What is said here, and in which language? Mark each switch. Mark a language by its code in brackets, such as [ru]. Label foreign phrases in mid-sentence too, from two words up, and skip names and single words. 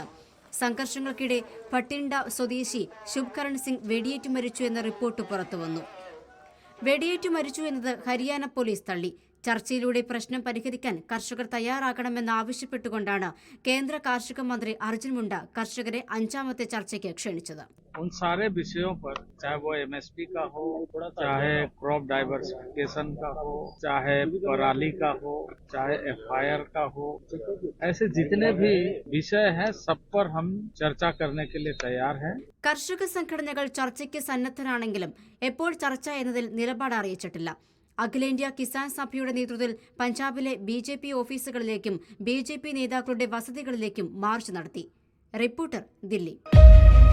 [ml] സംഘർഷങ്ങൾക്കിടെ ഭട്ടിൻഡ സ്വദേശി ശുഭ്കരൺ സിംഗ് വെടിയേറ്റു മരിച്ചു എന്ന റിപ്പോർട്ട് പുറത്തുവന്നു. വെടിയേറ്റു മരിച്ചു എന്നത് ഹരിയാന പോലീസ് തള്ളി. ചർച്ചയിലൂടെ പ്രശ്നം പരിഹരിക്കാൻ കർഷകർ തയ്യാറാകണമെന്നാവശ്യപ്പെട്ടുകൊണ്ടാണ് കേന്ദ്ര കാർഷിക മന്ത്രി അർജുൻ മുണ്ട കർഷകരെ അഞ്ചാമത്തെ ചർച്ചയ്ക്ക് ക്ഷണിച്ചത്. [hi] उन सारे विषयों पर, चाहे वो एमएसपी का हो, चाहे [en] crop diversification [hi] का हो, चाहे पराली का हो, चाहे एफआईआर का हो, ऐसे जितने भी विषय हैं सब पर हम चर्चा करने के लिए तैयार हैं. [ml] കർഷക സംഘടനകൾ ചർച്ചയ്ക്ക് സന്നദ്ധരാണെങ്കിലും എപ്പോൾ ചർച്ച എന്നതിൽ നിലപാട് അറിയിച്ചിട്ടില്ല. അഖിലേന്ത്യാ കിസാൻ സഭയുടെ നേതൃത്വത്തിൽ പഞ്ചാബിലെ ബിജെപി ഓഫീസുകളിലേക്കും ബിജെപി നേതാക്കളുടെ വസതികളിലേക്കും മാർച്ച് നടത്തി. റിപ്പോർട്ടർ, ദില്ലി.